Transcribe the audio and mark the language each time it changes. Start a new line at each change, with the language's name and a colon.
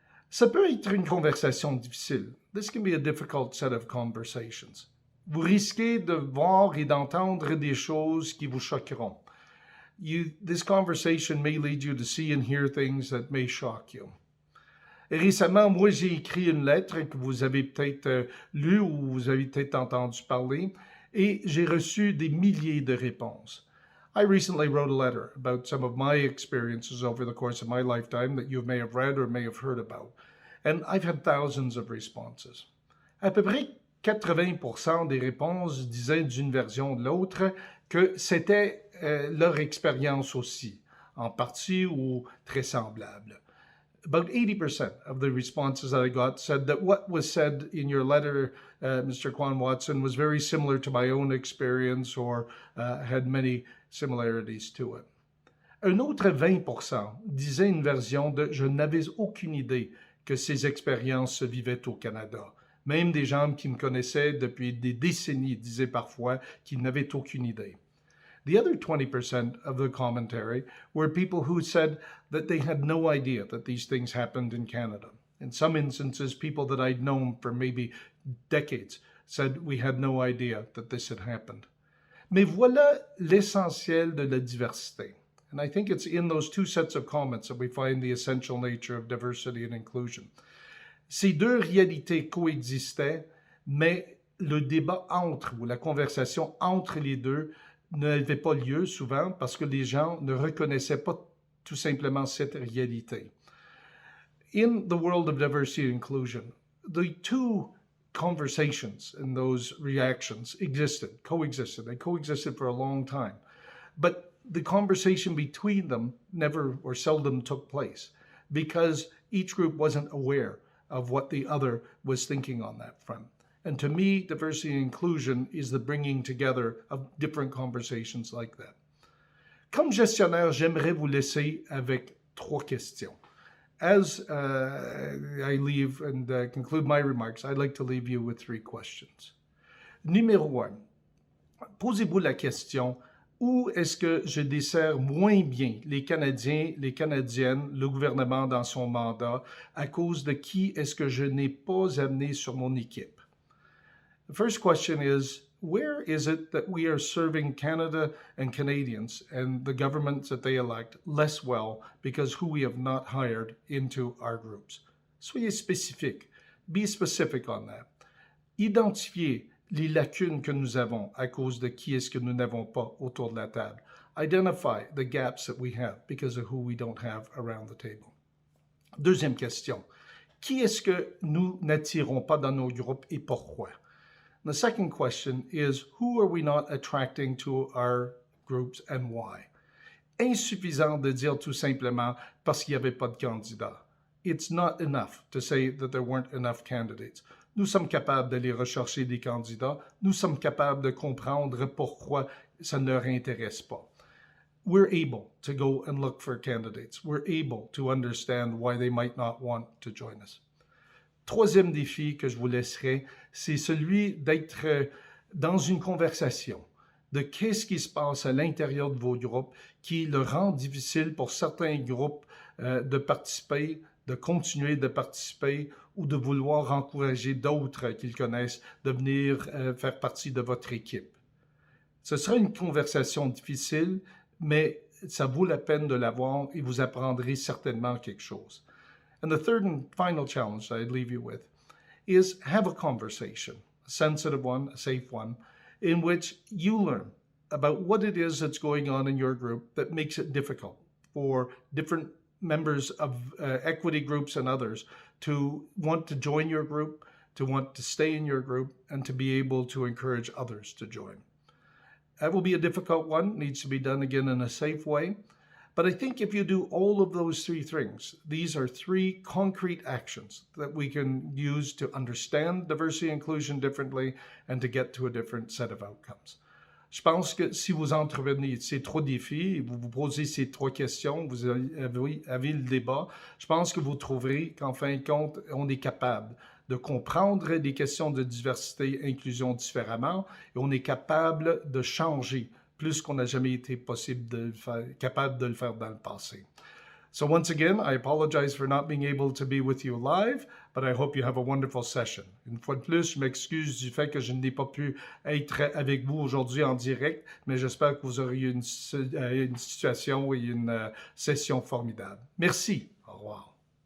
French: Ça peut être une conversation difficile.
English: This can be a difficult set of conversations.
French: Vous risquez de voir et d'entendre des choses qui vous choqueront.
English: This conversation may lead you to see and hear things that may shock you.
French: Récemment, moi, j'ai écrit une lettre que vous avez peut-être lue ou vous avez peut-être entendu parler, et j'ai reçu des milliers de réponses.
English: I recently wrote a letter about some of my experiences over the course of my lifetime that you may have read or may have heard about, and I've had thousands of responses.
French: À peu près 80% des réponses disaient d'une version ou de l'autre que c'était leur expérience aussi, en partie ou très semblable.
English: About 80% of the responses that I got said that what was said in your letter, Mr. Quan Watson, was very similar to my own experience or had many similarities to it.
French: Un autre 20% disait une version de « je n'avais aucune idée que ces expériences se vivaient au Canada ». Même des gens qui me connaissaient depuis des décennies disaient parfois qu'ils n'avaient aucune idée.
English: The other 20% of the commentary were people who said that they had no idea that these things happened in Canada. In some instances, people that I'd known for maybe decades said we had no idea that this had happened.
French: Mais voilà l'essentiel de la diversité.
English: And I think it's in those two sets of comments that we find the essential nature of diversity and inclusion.
French: Ces deux réalités coexistaient, mais le débat entre, ou la conversation entre les deux, n'avait pas lieu souvent parce que les gens ne reconnaissaient pas tout simplement cette réalité.
English: In the world of diversity and inclusion, the two conversations and those reactions coexisted. They coexisted for a long time. But the conversation between them never or seldom took place because each group wasn't aware of what the other was thinking on that front. And to me, diversity and inclusion is the bringing together of different conversations like that.
French: Comme gestionnaire, j'aimerais vous laisser avec trois questions.
English: As I leave and conclude my remarks, I'd like to leave you with three questions.
French: Numéro 1, posez-vous la question, où est-ce que je desserre moins bien les Canadiens, les Canadiennes, le gouvernement dans son mandat, à cause de qui est-ce que je n'ai pas amené sur mon équipe?
English: The first question is, where is it that we are serving Canada and Canadians and the governments that they elect less well because who we have not hired into our groups?
French: Soyez spécifique.
English: Be specific on that.
French: Identifiez les lacunes que nous avons à cause de qui est-ce que nous n'avons pas autour de la table.
English: Identify the gaps that we have because of who we don't have around the table.
French: Deuxième question. Qui est-ce que nous n'attirons pas dans nos groupes et pourquoi?
English: The second question is, who are we not attracting to our groups and why?
French: Insuffisant de dire tout simplement parce qu'il n'y avait pas de candidats.
English: It's not enough to say that there weren't enough candidates.
French: Nous sommes capables d'aller rechercher des candidats. Nous sommes capables de comprendre pourquoi ça ne leur intéresse pas.
English: We're able to go and look for candidates. We're able to understand why they might not want to join us.
French: Troisième défi que je vous laisserai, c'est celui d'être dans une conversation, de qu'est-ce qui se passe à l'intérieur de vos groupes qui le rend difficile pour certains groupes de participer, de continuer de participer ou de vouloir encourager d'autres qu'ils connaissent de venir faire partie de votre équipe. Ce sera une conversation difficile, mais ça vaut la peine de l'avoir et vous apprendrez certainement quelque chose.
English: And the third and final challenge I'd leave you with is have a conversation, a sensitive one, a safe one, in which you learn about what it is that's going on in your group that makes it difficult for different members of equity groups and others to want to join your group, to want to stay in your group, and to be able to encourage others to join. That will be a difficult one, needs to be done again in a safe way. But I think if you do all of those three things, these are three concrete actions that we can use to understand diversity and inclusion differently and to get to a different set of outcomes.
French: Je pense que si vous entreprenez ces trois défis et vous vous posez ces trois questions, vous avez le débat, je pense que vous trouverez qu'en fin de compte, on est capable de comprendre des questions de diversité et inclusion différemment et on est capable de changer plus qu'on n'a jamais été capable de le faire dans le passé.
English: So once again, I apologize for not being able to be with you live, but I hope you have a wonderful session.
French: Une fois de plus, je m'excuse du fait que je n'ai pas pu être avec vous aujourd'hui en direct, mais j'espère que vous aurez une situation et une session formidable. Merci. Au revoir.